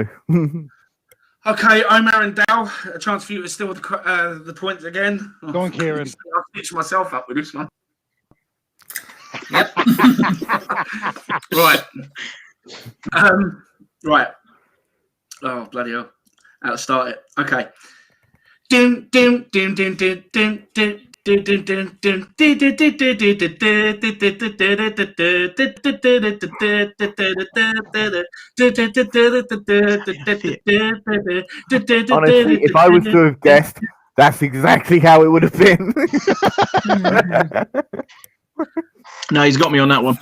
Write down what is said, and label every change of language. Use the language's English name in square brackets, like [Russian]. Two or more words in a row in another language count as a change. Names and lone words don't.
[English] Okay, Omer and Dal, a chance for you to steal the points again. Go on, Kieran. I'll stitch myself up with this one. Yep. Right. Right. Oh, bloody hell. How to start it. Okay. Dim, dim, dim, dim, dim, dim, dim. Honestly, if I was to have guessed, that's exactly how it would have been. No, he's got me on that one.